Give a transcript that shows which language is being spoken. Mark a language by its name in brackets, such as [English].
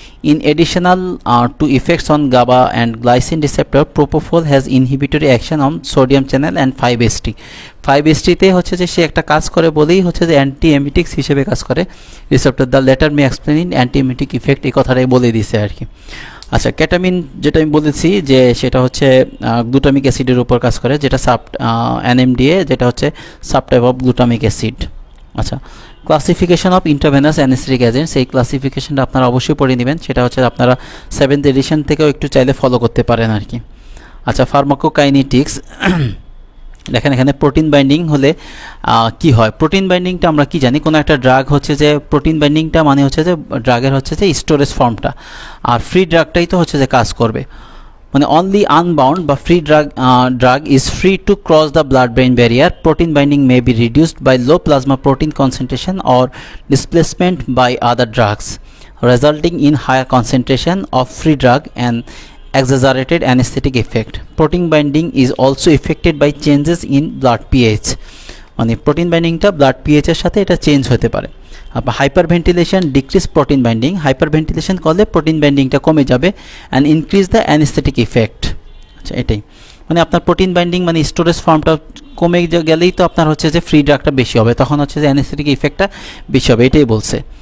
[English] In additional to effects on GABA and glycine receptor, propofol has inhibitory action on sodium channel and 5-HT। [Bangla] 5-HT তে হচ্ছে যে সে একটা কাজ করে বলেই হচ্ছে যে অ্যান্টি এমিটিক্স হিসেবে কাজ করে receptor. [English] the latter may explain in antiemetic effect, [Bangla] এই কথাটাই বলে দিছে আর কি। আচ্ছা, ক্যাটামিন যেটা আমি বলেছি যে সেটা হচ্ছে গ্লুটামিক অ্যাসিডের উপর কাজ করে, যেটা এনএমডিএ, যেটা হচ্ছে সাবটাইপ অফ গ্লুটামিক অ্যাসিড। আচ্ছা, classification of intravenous anaesthetic agents, এই ক্লাসিফিকেশনটা আপনারা অবশ্যই পড়ে নেবেন, সেটা হচ্ছে আপনারা 7th এডিশন থেকেও একটু চাইলে ফলো করতে পারেন আর কি। আচ্ছা, ফার্মাকোকাইনেটিক্স দেখেন, এখানে প্রোটিন বাইন্ডিং হলে কি হয়। প্রোটিন বাইন্ডিংটা আমরা কি জানি, কোনো একটা ড্রাগ হচ্ছে যে প্রোটিন বাইন্ডিংটা মানে হচ্ছে যে ড্রাগের হচ্ছে যে স্টোরেজ ফর্মটা, আর ফ্রি ড্রাগটাই তো হচ্ছে যে কাজ করবে। [English] মানে only unbound বা free drug is free to cross the blood-brain barrier. Protein binding may be reduced by low plasma protein concentration or displacement by other drugs, resulting in higher concentration of free drug and exaggerated anesthetic effect. Protein binding is also affected by changes in blood pH, [Bangla] মানে protein বাইন্ডিংটা blood pH এর সাথে এটা change হতে পারে। আপনার hyper ventilation decrease protein binding, hyper ventilation করলে protein বাইন্ডিংটা কমে যাবে [English] And increase the anaesthetic effect. [Bangla] আচ্ছা, এটাই মানে আপনার প্রোটিন বাইন্ডিং মানে স্টোরেজ ফর্মটা কমে গেলেই তো আপনার হচ্ছে যে ফ্রি ড্রাগটা বেশি হবে, তখন হচ্ছে যে অ্যানেস্থেটিক ইফেক্টটা বেশি হবে, এটাই বলছে।